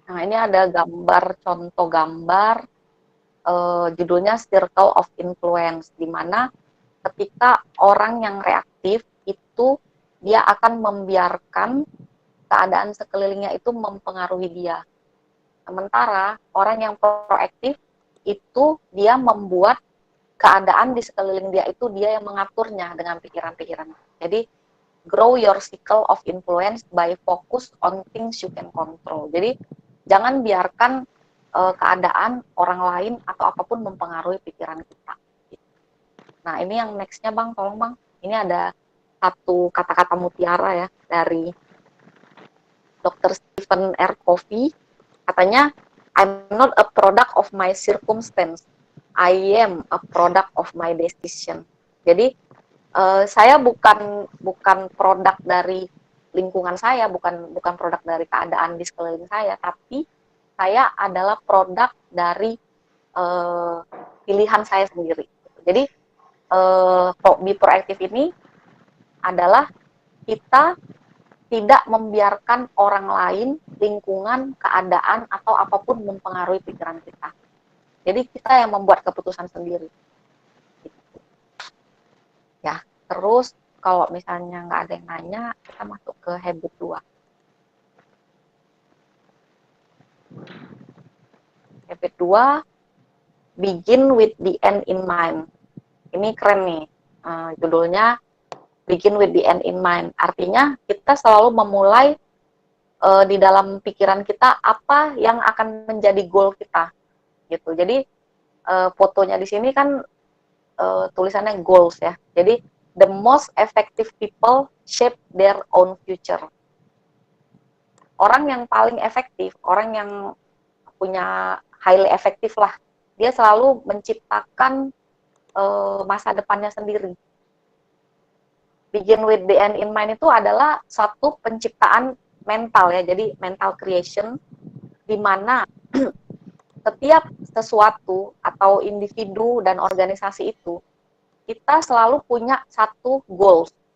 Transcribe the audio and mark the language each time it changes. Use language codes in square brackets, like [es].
[id] Nah ini ada contoh gambar, judulnya Circle of Influence, di mana ketika orang yang reaktif itu dia akan membiarkan keadaan sekelilingnya itu mempengaruhi dia. Sementara orang yang proaktif itu dia membuat keadaan di sekeliling dia itu dia yang mengaturnya dengan pikiran-pikiran. Jadi [en] grow your circle of influence by focus on things you can control. [id] Jadi jangan biarkan keadaan orang lain atau apapun mempengaruhi pikiran kita. Nah ini yang nextnya bang, tolong bang. Ini ada satu kata-kata mutiara ya dari Dr. Stephen R. Covey. Katanya, [en] I'm not a product of my circumstance, I am a product of my decision. [id] Jadi saya bukan produk dari lingkungan saya, bukan produk dari keadaan di sekeliling saya, tapi saya adalah produk dari pilihan saya sendiri. Jadi be proaktif ini adalah kita tidak membiarkan orang lain, lingkungan, keadaan, atau apapun mempengaruhi pikiran kita. Jadi kita yang membuat keputusan sendiri. Ya, terus kalau misalnya nggak ada yang nanya, kita masuk ke habit 2. [en] Habit 2, begin with the end in mind. [id] Ini keren nih, judulnya [en] begin with the end in mind. [id] Artinya kita selalu memulai di dalam pikiran kita apa yang akan menjadi goal kita, gitu. Jadi fotonya di sini kan tulisannya goals ya. Jadi [en] the most effective people shape their own future. [id] Orang yang paling efektif, orang yang punya highly efektif lah, dia selalu menciptakan masa depannya sendiri. Begin with the end in mind itu adalah satu penciptaan mental ya, jadi [en] mental creation, [id] di mana setiap sesuatu atau individu dan organisasi itu, kita selalu punya satu goals.